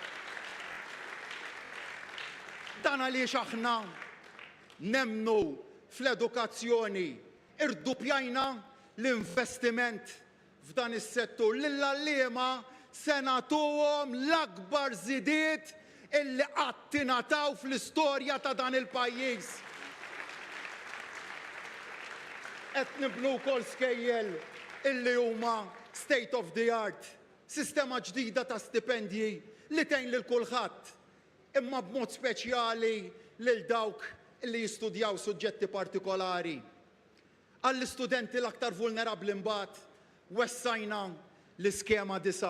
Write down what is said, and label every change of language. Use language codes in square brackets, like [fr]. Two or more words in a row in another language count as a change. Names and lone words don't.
[mt] Dan għaliex aħna nemmnu fl-edukazzjoni irdupjajna l-investiment f'dan is-settur lill-għalliema se nagħtuhom l-akbar żidiet illi qatt tingħataw fl-istorja ta' dan il-pajjiż. Qed nibnu wkoll skejjel illi huma [en] state of the art, [mt] sistema ġdida ta' stipendji li tgħin lil kulħadd, imma b'mod speċjali lil dawk illi jistudjaw suġġetti partikolari. Għall-istudenti l-aktar vulnerabbli mbagħad wessajna l-iskema disa'.